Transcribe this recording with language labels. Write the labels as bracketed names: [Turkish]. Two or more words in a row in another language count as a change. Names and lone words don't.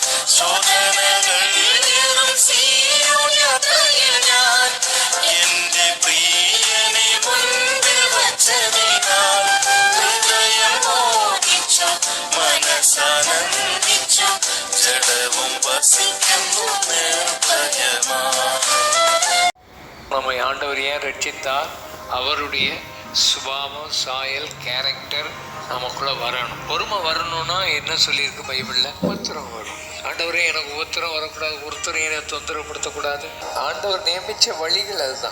[Malayalam] ശോധനകൾ ഏറും സീയോൻ യാത്രയിൽ ഞാൻ എന്റെ പ്രിയനെ മുൻപിൽ വച്ചതിനാൽ ഹൃദയം മോഹിച്ചു മനസ്സാനന്ദിച്ചു ജഡവും വസിക്കുന്നു നിർഭയമാ. [Tamil] நம்மை ஆண்டவர் ஏன் ரட்சித்தார்? அவருடைய சுபாவம், சாயல், கேரக்டர் நமக்குள்ள வரணும். பொறுமை வரணும்னா என்ன சொல்லியிருக்கு பைபிளில்? உபத்திரம் வரும். ஆண்டவரே எனக்கு உபத்திரம் வரக்கூடாது, ஒருத்தரையும் என்னை தொந்தரவுப்படுத்தக்கூடாது. ஆண்டவர் நியமித்த வழிகள் அதுதான்.